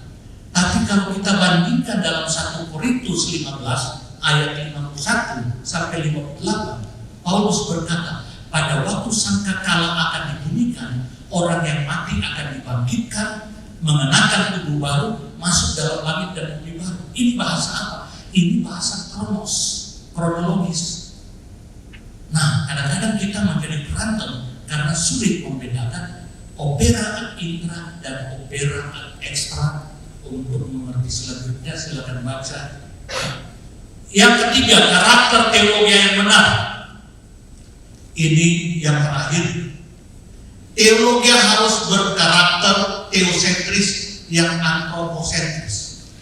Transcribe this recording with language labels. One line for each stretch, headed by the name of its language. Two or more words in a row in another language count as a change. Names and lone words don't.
Indonesian: Tapi kalau kita bandingkan dalam 1 Korintus 15 ayat 51 sampai 58, Paulus berkata, pada waktu sangkakala akan dibunyikan, orang yang mati akan dibangkitkan, mengenakan tubuh baru, masuk dalam langit dan bumi baru. Ini bahasa apa? Ini bahasa kronologis. Nah, kadang-kadang kita menjadi berantem karena sulit membedakan
Latin: opera ad intra
Indonesian: dan
Latin: opera ad extra.
Indonesian: Untuk mengerti selanjutnya silakan baca. Yang ketiga, karakter teologi yang benar. Ini yang terakhir. Teologi harus berkarakter teosentris yang antroposentris.